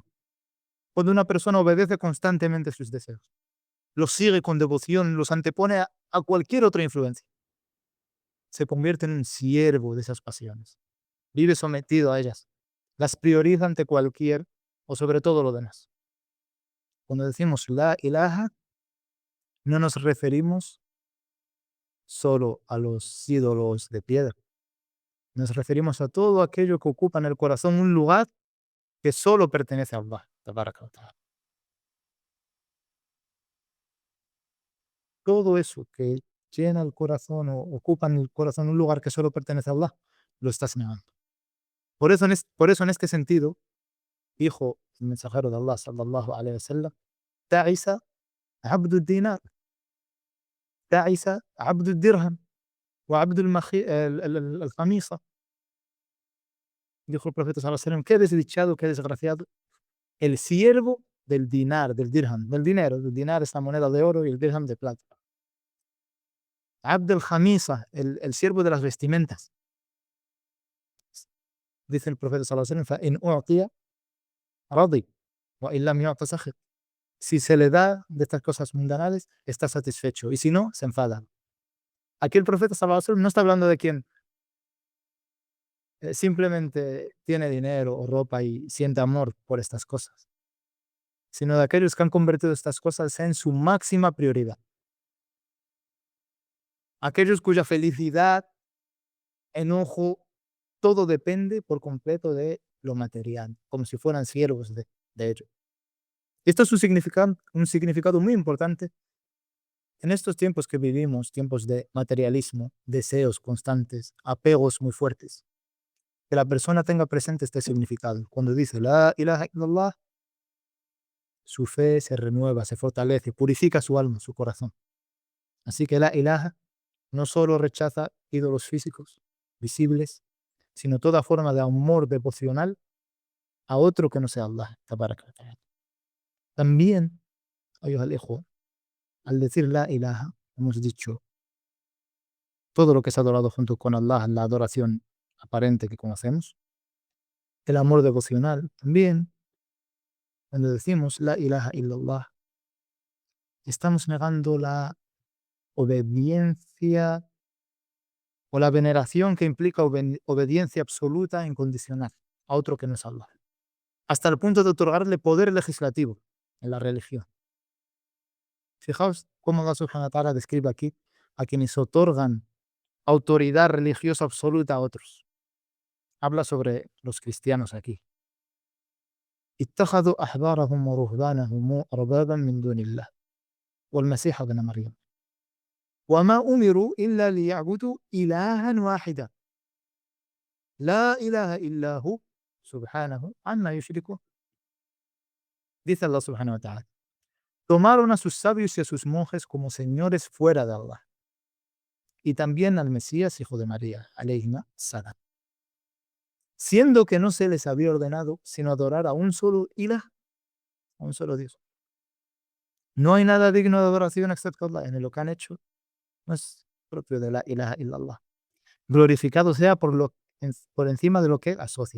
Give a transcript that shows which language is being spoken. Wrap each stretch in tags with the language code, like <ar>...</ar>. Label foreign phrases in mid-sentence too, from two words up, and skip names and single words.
<es>Cuando una persona obedece constantemente sus deseos, los sigue con devoción, los antepone a cualquier otra influencia, se convierte en un siervo de esas pasiones, vive sometido a ellas, las prioriza ante cualquier o sobre todo lo demás. Cuando decimos</es> <ar>لا إله,</ar> <es>no nos referimos solo a los ídolos de piedra, nos referimos a todo aquello que ocupa en el corazón un lugar que solo pertenece a Allah</es> <ar>تبارك و تعالى.</ar> <es>Todo eso que llena el corazón o ocupa en el corazón un lugar que solo pertenece a Allah, lo estás negando. Por eso en este sentido, dijo el mensajero de Allah</es> <ar>صلى الله عليه و سلم: "تعس عبد دينار، تعس عبد درهم، و عبد الخميصة".</ar> <es>Dijo el profeta</es> <ar>صلى الله عليه و سلم:</ar> <es>"Qué desdichado, qué desgraciado el siervo del dinar, del dirham, del dinero". El dinar es la moneda de oro y el dirham de plata.</es> <ar>عبد الخميصة,</ar> <es>el siervo de las vestimentas. Dice el profeta</es> <ar>صلى الله عليه وسلم: "فإن أعطي رضي وإن لم يعط سخط".</ar> <es>Si se le da de estas cosas mundanales, está satisfecho, y si no, se enfada. Aquí el profeta</es> <ar>صلى الله عليه وسلم</ar> <es>no está hablando de quien simplemente tiene dinero o ropa y siente amor por estas cosas, sino de aquellos que han convertido estas cosas en su máxima prioridad. Aquellos cuya felicidad, enojo, todo depende por completo de lo material, como si fueran siervos de ello. Esto es un significado muy importante en estos tiempos que vivimos, tiempos de materialismo, deseos constantes, apegos muy fuertes. Que la persona tenga presente este significado. Cuando dice</es> <ar>لا إله إلا الله,</ar> <es>su fe se renueva, se fortalece, purifica su alma, su corazón. Así que</es> <ar>لا إله</ar> <es>no solo rechaza ídolos físicos, visibles, sino toda forma de amor devocional a otro que no sea Allah.</es> <ar>تبارك و تعالى.</ar> <es>También,</es> <ar>أيها الإخوة,</ar> <es>al decir</es> <ar>لا إله,</ar> <es>hemos dicho todo lo que es adorado junto con Allah, la adoración aparente que conocemos, el amor devocional también. Cuando decimos</es> <ar>لا إله إلا الله,</ar> <es>estamos negando la obediencia o la veneración que implica obediencia absoluta e incondicional a otro que no es Allah. hasta el punto de otorgarle poder legislativo en la religión. Fijaos cómo Allah</es> <ar>سبحانه و تعالى</ar> <es>describe aquí a quienes otorgan autoridad religiosa absoluta a otros. Habla sobre los cristianos aquí.</es> <ar>اتخذوا أحبارهم ورهبانهم أربابا من دون الله والمسيح ابن مريم وما أمروا إلا ليعبدوا إلها واحدا لا إله إلا هو سبحانه عما يشركون.</ar> <es>Dice Allah</es> <ar>سبحانه و تعالى:</ar> <es>tomaron a sus sabios y a sus monjes como señores fuera de Allah, y también al Mesías, hijo de María,</es> <ar>عليهما السلام,</ar> <es>siendo que no se les había ordenado sino adorar a un solo ilah, a un solo Dios. No hay nada digno de adoración excepto Allah. En lo que han hecho no es propio de</es> <ar>لا إله إلا الله.</ar> <es>Glorificado sea por encima de lo que asocia.</es>